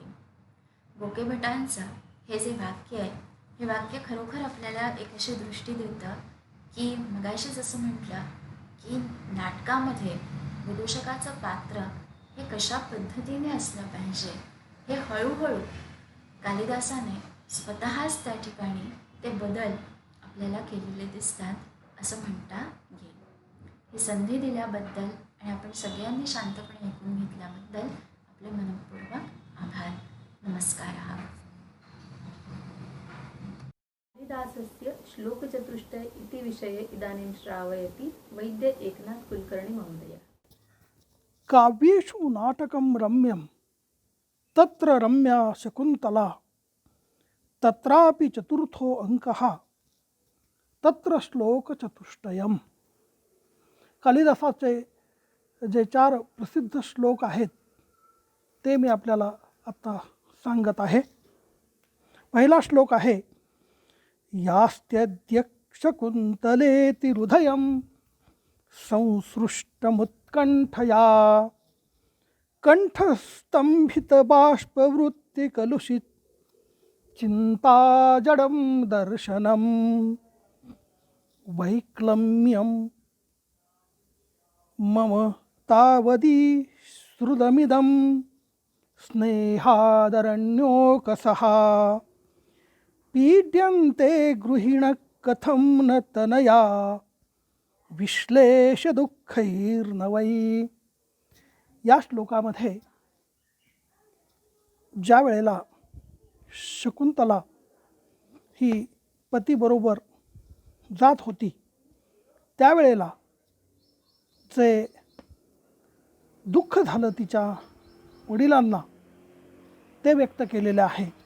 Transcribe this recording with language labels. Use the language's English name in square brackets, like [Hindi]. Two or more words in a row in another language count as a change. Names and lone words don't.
[Marathi] गोके भटांचं हे जे वाक्य आहे हे वाक्य खरोखर आपल्याला एक अशी दृष्टी देतं की मगाशी जसं म्हटलं की नाटकामध्ये विदूषकाचं पात्र हे कशा पद्धतीने असलं पाहिजे हे हळूहळू कालिदासाने स्वतःच त्या ठिकाणी ते बदल आपल्याला केलेले दिसतात असं म्हणता येईल. ही संधी दिल्याबद्दल आणि आपण सगळ्यांनी शांतपणे ऐकून घेतल्याबद्दल आपले मनःपूर्वक आभार. नमस्कार. [Sanskrit] कालिदासस्य श्लोकचतुष्टय इति विषये इदानीं श्रावयति वैद्य एकनाथ कुलकर्णी महोदय. काव्येषु नाटकं रम्यं तत्र रम्या शकुन्तला तत्रापि चतुर्थो अंकः तत्र श्लोकचतुष्टयम्. [Marathi] कालिदासाचे जे 4 प्रसिद्ध श्लोक आहेत ते मी आपल्याला आता सांगत आहे. पहिला श्लोक आहे [Sanskrit] यास्त्यद्य शकुन्तलेति हृदयं संसृष्टमुत्कण्ठया कंठस्तंभितबाष्पवृत्तिकलुषित चिन्ताजडं दर्शनं वैक्लम्यं मम तावदी श्रुतमिदं स्नेहादरण्योकसः पीड्यन्ते गृहिण कथं न तनया विश्लेष दुःखैर्नवै. [Marathi] या श्लोकामध्ये ज्या वेळेला शकुंतला ही पतीबरोबर जात होती त्यावेळेला जे दुःख झालं तिच्या वडिलांना ते व्यक्त केलेले आहे.